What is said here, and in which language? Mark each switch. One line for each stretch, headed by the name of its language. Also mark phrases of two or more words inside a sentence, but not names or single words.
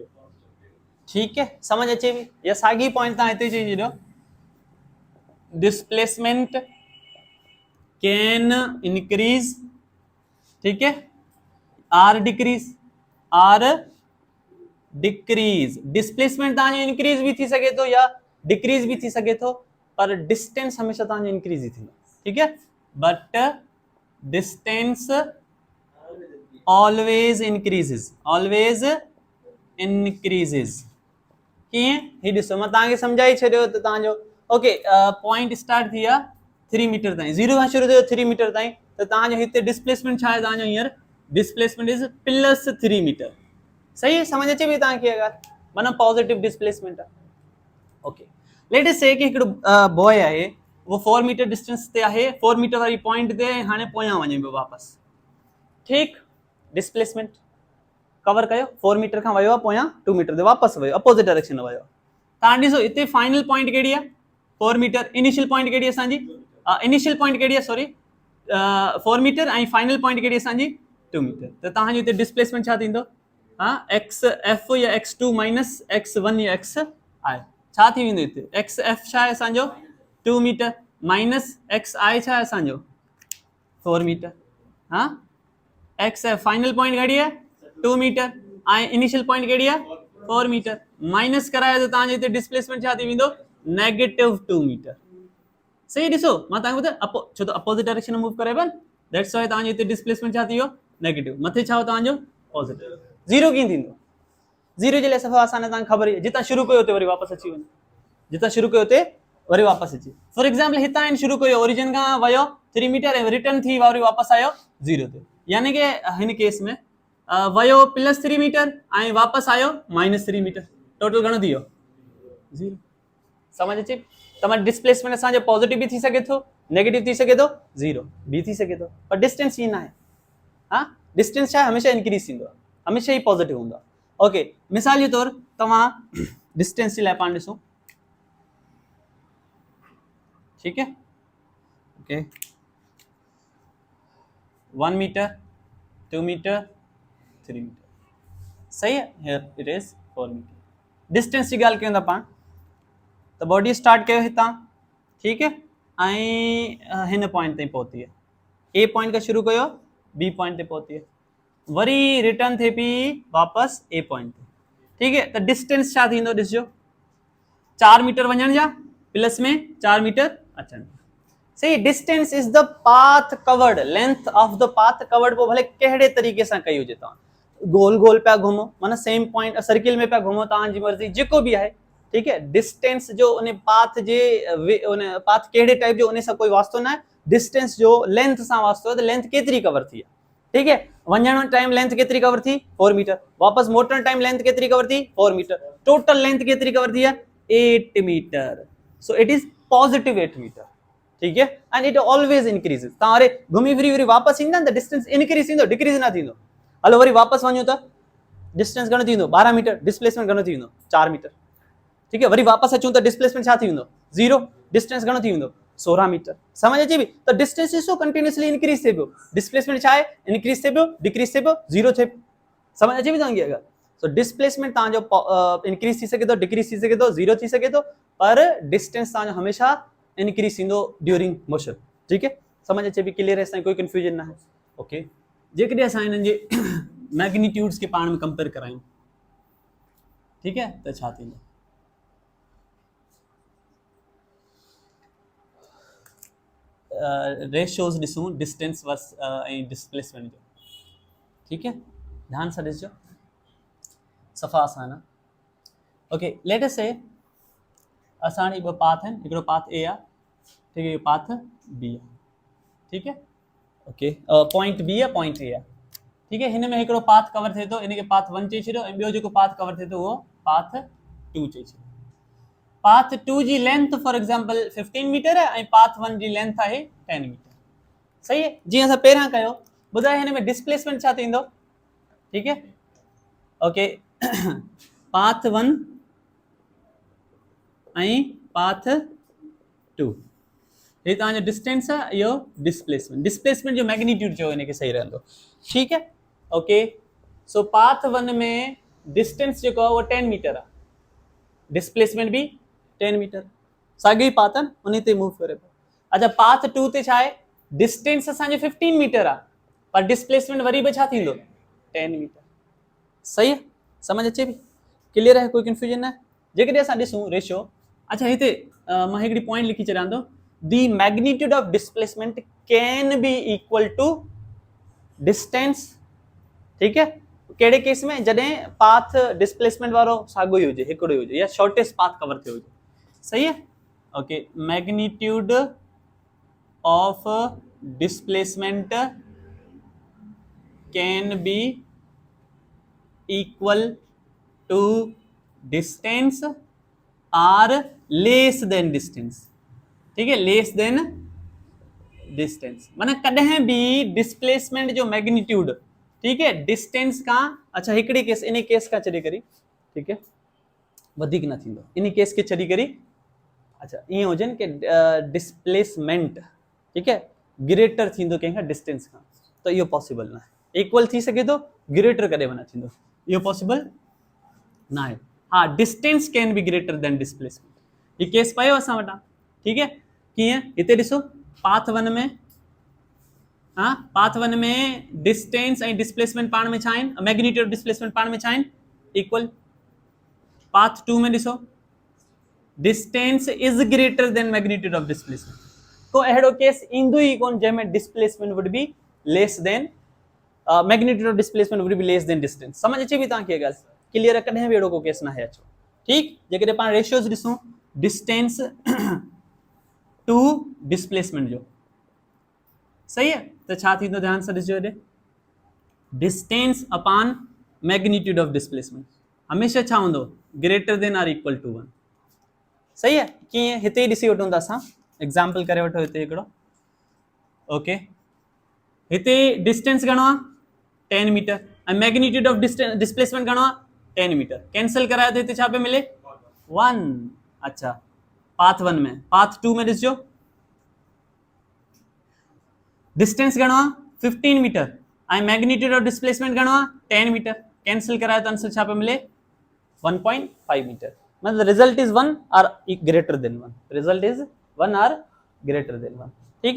Hindi: ठीक है
Sindhi: समझ अचे भी या सागी पॉइंट तव्हां हिते चई छॾियो
English: displacement can increase
Hindi: ठीक है
English: or decrease
Sindhi: डिस्प्लेसमेंट तव्हांजो इंक्रीज भी थी सके तो या डिक्रीज भी थी सके तो पर डिस्टेंस हमेशा तव्हांजो इंक्रीज ही थींदो.
Hindi: ठीक है
English: but distance always increases
Sindhi: कीअं ही ॾिसो मां तव्हांखे सम्झाई छॾियो त तव्हांजो
English: okay point start
Sindhi: थी आहे 3 मीटर ताईं 0 खां शुरू थियो 3 मीटर ताईं त तव्हांजो हिते डिस्प्लेसमेंट छा आहे तव्हांजो हींअर
English: displacement is plus 3 metres.
Hindi: सही है
Sindhi: समझ अचे पई तव्हांखे अगरि माना
English: positive displacement
Sindhi: आहे.
English: okay let us say
Sindhi: कि हिकिड़ो बॉय आहे वो 4 मीटर डिस्टेंस ते आहे 4 मीटर वारी पॉइंट ते हाणे पोयां वञे पियो वापस. ठीक
English: displacement cover
Sindhi: कयो 4 मीटर खां वयो पोयां 2 मीटर ते वापस वयो
English: opposite direction
Sindhi: में वयो. तव्हां ॾिसो हिते
English: final point
Sindhi: कहिड़ी आहे 4 मीटर
English: initial point
Sindhi: कहिड़ी असांजी
English: initial point
Sindhi: कहिड़ी आहे सॉरी 4 मीटर ऐं फाइनल पॉइंट कहिड़ी असांजी 2 मीटर त तव्हांजो हिते डिस्प्लेसमेंट छा थींदो
English: x f
Sindhi: या
English: x2 minus x1
Sindhi: या x आहे छा थी वेंदो हिते
English: x f
Sindhi: छा आहे असांजो 2
English: metre minus x i
Sindhi: छा आहे असांजो 4 मीटर हाँ
English: x f final point
Sindhi: कहिड़ी आहे 2 मीटर ऐं
English: initial point
Sindhi: कहिड़ी आहे 4 मीटर माइनस करायो त तव्हांजे हिते डिस्प्लेसमेंट छा थी वेंदो
English: negative 2 metres.
Sindhi: सही ॾिसो मां तव्हांखे ॿुधायां छो त
English: opposite direction
Sindhi: में मूव करे पियो
English: that's why
Sindhi: तव्हांजे हिते डिस्प्लेसमेंट छा थी वियो नेगेटिव मथे छा हो तव्हांजो पॉजिटिव. जीरो कीअं थींदो 0 जे लाइ सफ़ा आसान आहे, तव्हांखे ख़बर आहे जितां शुरू कयो हुते वरी वापसि अची वञे, जितां शुरू कयो हुते वरी वापसि अचे।
English: for example
Sindhi: हितां आहिनि शुरू कयो, ओरिजिन खां वियो 3 मीटर ऐं रिटर्न थी वरी वापसि आयो 0 ते, यानी कि हिन केस में वयो +3 मीटर ऐं वापसि आयो -3 मीटर, टोटल घणो थी वियो 0। समझ अचे? तमामु डिस्प्लेसमेंट असांजो पॉजिटिव भी थी सके थो, नेगेटिव थी सके थो, 0 भी थी सके थो, पर डिस्टेंस ईअं न आहे। हाँ, डिस्टेंस छा हमेशा इंक्रीज थींदो आहे, हमेशा ही पॉजिटिव हूंदो आहे। ओके, मिसाल जे तौर तव्हां डिस्टेंस जे लाइ पाण ॾिसो,
Hindi: ठीक है,
English: okay 1 metre 2 metres 3 metres,
Hindi: सही है,
English: here it is 4 metres.
Sindhi: डिस्टेंस की ॻाल्हि कयूं था पाण, तो
English: body start
Sindhi: कयो हितां,
Hindi: ठीक है,
Sindhi: ऐं हिन पॉइंट ताईं पहुती है,
English: A point
Sindhi: का शुरू कयो,
English: B point
Sindhi: ते पहुती है, वरी रिटर्न थे पी वापस
English: A point
Sindhi: ते,
Hindi: ठीक है।
Sindhi: तो डिस्टेंस छा थींदो ॾिसजो, 4 मीटर वञण जा प्लस में 4 मीटर अचण जा, सही।
English: distance is the path covered, length of the path covered,
Sindhi: पोइ भले कहिड़े तरीक़े सां कई हुजे, तव्हां गोल गोल पिया घुमो, माना
English: same point circle
Sindhi: में पिया घुमो, तव्हांजी मर्ज़ी, जेको बि आहे,
Hindi: ठीक है।
Sindhi: डिस्टेंस जो उन पाथ जे उन पाथ कहिड़े टाइप जो, उन सां कोई वास्तो न आहे, डिस्टेंस जो लेंथ सां वास्तो आहे, त लेंथ केतिरी कवर थी आहे,
Hindi: ठीक है।
Sindhi: वञण टाइम लेंथ केतिरी कवर थी 4 मीटर, वापस मोटण टाइम लेंथ केतिरी कवर थी 4 मीटर, टोटल लेंथ केतिरी कवर थी आहे 8 मीटर,
English: so it is positive 8 metres,
Hindi: ठीक है।
English: and it always increases,
Sindhi: तव्हां वरी घुमी फिरी वरी वापस ईंदा त डिस्टेंस इंक्रीज थींदो, डिक्रीज न थींदो। हलो वरी वापस वञो त डिस्टेंस घणो थींदो 12 मीटर, डिस्प्लेसमेंट घणो थी वेंदो 4 मीटर,
Hindi: ठीक है।
Sindhi: वरी वापस अचूं त डिस्प्लेसमेंट छा थी वेंदो 0, डिस्टेंस घणो थी वेंदो 16 मीटर, समझ अचे बि? त डिस्टेंस ॾिसो
English: continuously increase
Sindhi: थिए पियो, डिस्प्लेसमेंट छा आहे इंक्रीज थिए पियो, डिक्रीज थिए पियो, 0 थिए पियो, समझ अचे पई तव्हांखे? अगरि सो डिस्प्लेसमेंट तव्हांजो इंक्रीज थी सघे थो, डिक्रीज थी सघे थो, 0 थी सघे थो, पर डिस्टेंस तव्हांजो हमेशा इंक्रीज थींदो
English: during motion,
Hindi: ठीक है।
Sindhi: समझ अचे पई?
Hindi: क्लियर है?
Sindhi: असांखे कोई कंफ्यूजन न आहे। ओके, जेकॾहिं असां हिननि जे मैग्नीट्यूड्स खे पाण में कंपेयर करायूं,
Hindi: ठीक है,
Sindhi: त छा थींदो? रेशियोज ॾिसूं
English: distance versus
Sindhi: ऐं डिस्प्लेसमेंट जो,
Hindi: ठीक है,
Sindhi: ध्यान सां ॾिसजो, सफ़ा आसान आहे।
English: okay, let us say
Sindhi: असां ॿ पाथ आहिनि, हिकिड़ो
English: path A
Sindhi: आहे,
Hindi: ठीक है,
English: path B
Sindhi: आहे,
Hindi: ठीक है,
English: okay, point B
Sindhi: आहे,
English: point A
Sindhi: आहे,
Hindi: ठीक है।
Sindhi: हिन में हिकिड़ो पाथ कवर थिए थो, इनखे पाथ 1 चई छॾियो, ऐं ॿियो जेको पाथ कवर थिए थो उहो पाथ 2 चई छॾियो। पाथ 2 जी लेंथ
English: for example
Sindhi: 15 मीटर है, ऐं पाथ 1 जी लेंथ आहे 10 मीटर,
Hindi: सही है।
Sindhi: जीअं असां पहिरियां कयो, ॿुधायो हिन में डिस्प्लेसमेंट छा थींदो,
Hindi: ठीक है,
Sindhi: ओके, पाथ 1 ऐं पाथ 2, ये तव्हांजो डिस्टेंस आहे, इहो डिस्प्लेसमेंट, डिस्प्लेसमेंट जो मैग्नीट्यूड चयो इनखे सही रहंदो,
Hindi: ठीक है।
English: okay, so
Sindhi: पाथ 1 में डिस्टेंस जेको आहे उहो 10 मीटर आहे, डिस्प्लेसमेंट भी 10 मीटर, साॻी पाथ आहिनि, उन ते मूव करे पियो। अच्छा, पाथ 2 ते छा आहे, डिस्टेंस असांजो 15 मीटर आहे, पर डिस्प्लेसमेंट वरी बि छा थींदो 10 मीटर,
Hindi: सही है।
Sindhi: समझ अचे पई?
Hindi: क्लियर है?
Sindhi: कोई कंफ्यूजन न आहे? जेकॾहिं असां ॾिसूं रेशियो, अच्छा हिते मां हिकिड़ी पॉइंट लिखी छॾियां थो,
English: the magnitude of displacement can be equal to distance,
Hindi: ठीक है।
Sindhi: कहिड़े केस में? जॾहिं पाथ डिस्प्लेसमेंट वारो साॻियो ई हुजे, हिकिड़ो ई हुजे, या
English: shortest path
Sindhi: कवर थियो हुजे,
Hindi: सही है।
English: okay, magnitude of displacement can be equal to distance or less than distance,
Hindi: ठीक है,
English: less than distance,
Sindhi: माना कॾहिं भी डिस्प्लेसमेंट जो मैग्नीट्यूड,
Hindi: ठीक है,
Sindhi: डिस्टेंस का, अच्छा हिकिड़ी केस, इन केस का छॾे करी,
Hindi: ठीक है,
Sindhi: वधीक न थींदो, इन केस के छॾी करी, अच्छा ईअं हुजनि कि डिस्प्लेसमेंट,
Hindi: ठीक है,
Sindhi: ग्रेटर थींदो कंहिंखां डिस्टेंस खां, त इहो पॉसिबल न आहे। इक्वल थी सघे थो, ग्रेटर कॾहिं बि न थींदो, इहो पॉसिबल न आहे। हा,
English: distance can be greater than displacement,
Sindhi: ये केस पियो असां वटां,
Hindi: ठीक है। कीअं?
Sindhi: हिते ॾिसो, पाथ 1 में, हाँ, पाथ 1 में डिस्टेंस ऐं डिस्प्लेसमेंट पाण में छा आहिनि,
English: magnitude of displacement
Sindhi: पाण में छा आहिनि, इक्वल। पाथ 2 में ॾिसो,
English: distance is greater than magnitude of displacement,
Sindhi: को अहिड़ो केस ईंदो ई कोन जंहिंमें
English: displacement would be less than magnitude of displacement would be less than distance.
Sindhi: समझ अचे पई तव्हांखे ॻाल्हि?
Hindi: क्लियर है,
Sindhi: कॾहिं बि अहिड़ो को केस न आहे अचो। ठीक, जेकॾहिं पाण रेशियोज ॾिसूं
English: distance to displacement
Sindhi: जो,
Hindi: सही है,
Sindhi: त छा थींदो ध्यान सां ॾिसजो हेॾे,
English: distance upon magnitude of displacement
Sindhi: हमेशा छा हूंदो,
English: greater than or equal to 1,
Hindi: सही है।
Sindhi: कीअं, हिते ही ॾिसी वठूं था असां, एग्जाम्पल करे वठो हिते हिकिड़ो, ओके, हिते डिस्टेंस घणो आहे 10 मीटर ऐं
English: magnitude of displacement
Sindhi: घणो आहे 10 मीटर, कैंसिल करायो त हिते छा पे मिले 1। अच्छा, पाथ 1 में, पाथ 2 में ॾिसजो डिस्टेंस घणो आहे 15 मीटर ऐं
English: magnitude of displacement
Sindhi: घणो आहे 10 मीटर, कैंसिल करायो त आंसर छा पे मिले 1.5 मीटर, मतलब
English: result is 1 or greater than 1, result is 1 or greater than 1,
Hindi: ठीक है।